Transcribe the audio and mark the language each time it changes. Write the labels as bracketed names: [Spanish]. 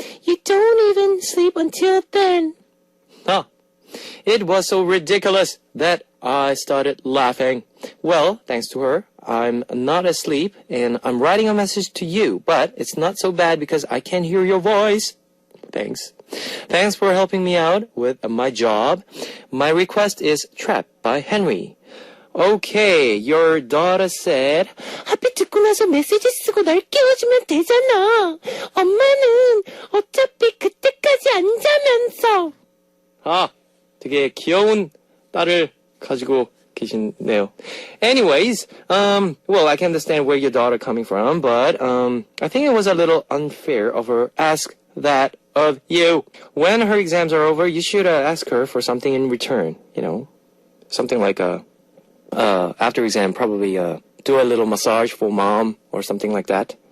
[English] You don't even sleep until then. It was so ridiculous that I started laughing. Well, thanks to her, I'm not asleep and I'm writing a message to you, but it's not so bad because I can hear your voice. Thanks. Thanks for helping me out with my job. My request is Trap by Henry. Okay, your daughter said, [Korean] 하필 듣고 나서 메시지 쓰고 날 깨워주면 되잖아. 엄마는 어차피 그때까지 안 자면서. 되게 귀여운 딸을 가지고 계시네요. [English] Anyways, well, I can understand where your daughter coming from, but I think it was a little unfair of her ask that of you. When her exams are over, you should ask her for something in return, something like after exam, probably do a little massage for mom or something like that.